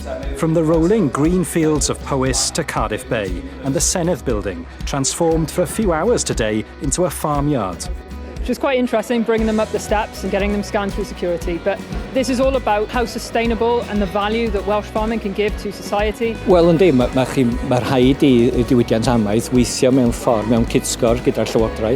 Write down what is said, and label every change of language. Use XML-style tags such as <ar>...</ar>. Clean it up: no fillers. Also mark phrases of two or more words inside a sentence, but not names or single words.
<en>From the rolling green fields of Powys to Cardiff Bay and the Senedd building, transformed for a few hours today into a farmyard. Which was quite interesting, bringing them up the steps and getting them scanned through security. But this is all about how sustainable and the value that Welsh farming can give to society.</en> <cy>Wel yndi, mae rhaid i diwydiant amaeth weithio mewn ffordd, mewn cydsgor gyda'r Llywodraeth.</cy>